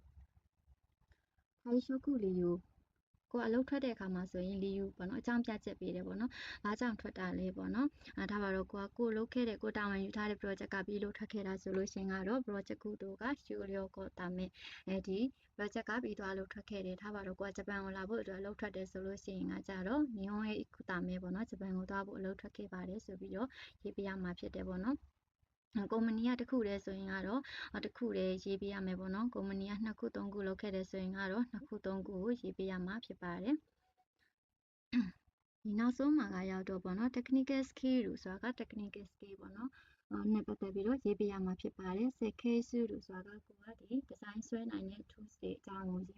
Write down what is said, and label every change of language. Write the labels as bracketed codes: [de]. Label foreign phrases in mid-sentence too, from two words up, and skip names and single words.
[my] ရှုပ်ခုလီယူကိုအလုပ်ထွက်တဲ့အခါမှာဆိုရင်လီယူပေါ့နော်အကြောင်းပြချက်ပေးတယ်ပေါ့နော်။ဘာကြောင့်ထွက်တာလဲပေါ့နော်။ဒါပါတော့ကိုလုပ်ခဲ့တဲ့ကိုတာ ဝန်ယူထားတဲ့ project ကပြီးလို့ထွက်ခဲ့တာဆိုလို့ရှင်ကတော့ project ကုတို့ကရှူလျောကိုတာမယ်ဒီ project ကပြီးသွားလို့ထွက်ခဲ့တယ်။ဒါပါတော့ကိုကဂျပန်ကိုလာဖို့အတွက်အလုပ်ထွက်တယ်ဆိုလို့ရှိရင်ကကြတော့ [ja] 日本へ行くため [my] ပေါ့နော်ဂျပန်ကိုသွားဖို့အလုပ်ထွက်ခဲ့ပါတယ်ဆိုပြီးတော့ရေးပြရမှာဖြစ်တယ်ပေါ့နော်။ကုမ္ပဏီကတစ်ခုတည်းဆိုရင်ကတော့တစ်ခုတည်းရေးပေးရမယ်ပေါ့နော်ကုမ္ပဏီက2ခု3ခုလုပ်ခဲ့တယ်ဆိုရင်ကတော့2ခု3ခုကိုရေးပေးရမှာဖြစ်ပါတယ် ဒီနောက်ဆုံးမှာကရောက်တော့ပေါ့နော် [en] technical skill [my] လို့ဆိုတာက [en] technical skill [my] ပေါ့နော်နဲ့ပတ်သက်ပြီးတော့ရေးပေးရမှာဖြစ်ပါတယ်စက်ခဲစုလို့ဆိုတာကကိုကဒီ design ဆွဲနိုင်တဲ့ tools တွေအကြောင်းကိုရေး